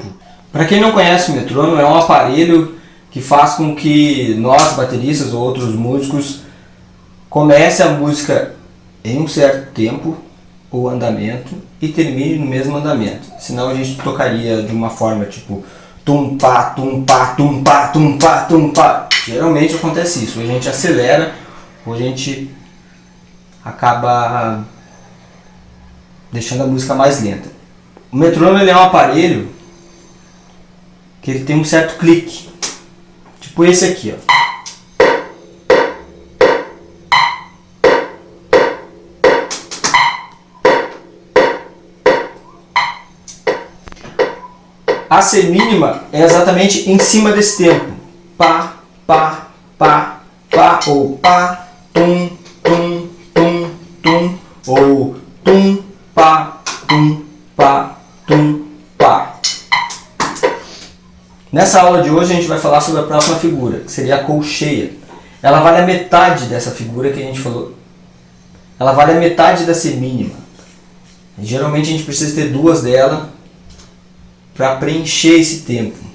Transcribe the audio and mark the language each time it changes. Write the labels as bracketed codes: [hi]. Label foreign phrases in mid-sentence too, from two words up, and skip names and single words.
[pt] Para quem não conhece o metrônomo, é um aparelho que faz com que nós, bateristas ou outros músicos, comece a música em um certo tempo ou andamento e termine no mesmo andamento. Senão a gente tocaria de uma forma tipo tum pá, tum pá, tum pá, tum pá, tum pá. Geralmente acontece isso. Ou a gente acelera ou a gente acaba deixando a música mais lenta. O metrônomo ele é um aparelho que ele tem um certo clique. Tipo esse aqui, ó. A semínima é exatamente em cima desse tempo. Pá, pá, pá, pá, ou pá, tum, tum, tum, tum, ou tum, pá, tum, pá, tum, pá. Nessa aula de hoje a gente vai falar sobre a próxima figura, que seria a colcheia. Ela vale a metade dessa figura que a gente falou. Ela vale a metade da semínima. Geralmente a gente precisa ter 2 dela para preencher esse tempo.